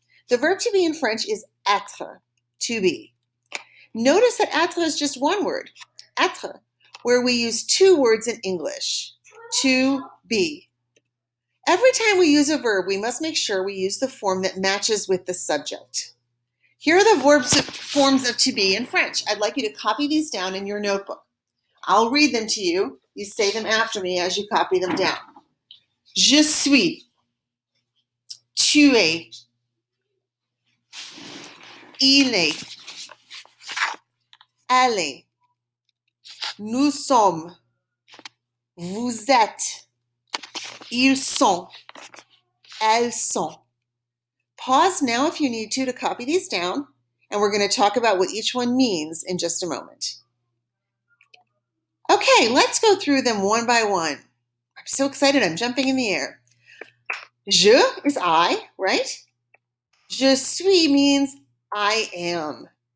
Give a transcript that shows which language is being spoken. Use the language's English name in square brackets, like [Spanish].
[English] The verb to be in French is être, to be. Notice that être is just one word, être, where we use two words in English, to be. Every time we use a verb, we must make sure we use the form that matches with the subject. Here are the forms of to be in French. I'd like you to copy these down in your notebook. I'll read them to you. You say them after me as you copy them down. [French] Je suis, tu es, il est, elle est, nous sommes, vous êtes, ils sont, elles sont. [English] Pause now if you need to copy these down, and we're going to talk about what each one means in just a moment. Okay, let's go through them one by one. I'm so excited, I'm jumping in the air. Je is I, right? [French] Je suis [English] means I am.